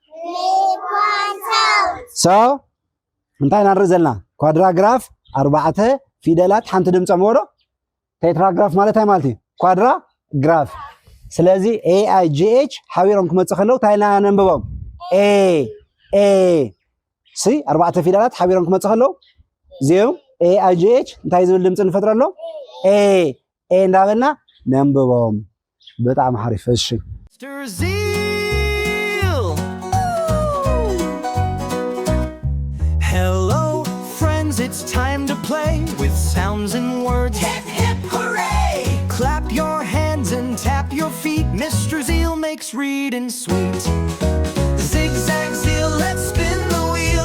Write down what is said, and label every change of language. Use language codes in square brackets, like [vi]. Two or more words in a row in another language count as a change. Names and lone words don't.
[en] So, [ti] እንታይ ንርኢ ዘለና ኳድራግራፍ ኣርባዕተ ፊደላት ሓንቲ ድምፂ እምበሮ ቴትራግራፍ ማለት እንታይ ማለት እዩ ኳድራግራፍ ስለዚ AIGH ሓቢሮም ክመፅእ ከለው እንታይ ኢልና ነንብቦም A ሲ ኣርባዕተ ፊደላት ሓቢሮም ክመፅእ ከለው እዚኦም AIGH እንታይ ዝብል ድምፂ ንፈጥረሎም A እንዳበልና ነንብቦም በጣም ሓሪፍ እሺ [en] Hello, friends, it's time to play with sounds and words. Hip, hip, hooray! Clap your hands and tap your feet. Mr. Zeal makes reading sweet. Zigzag Zeal, let's spin the wheel.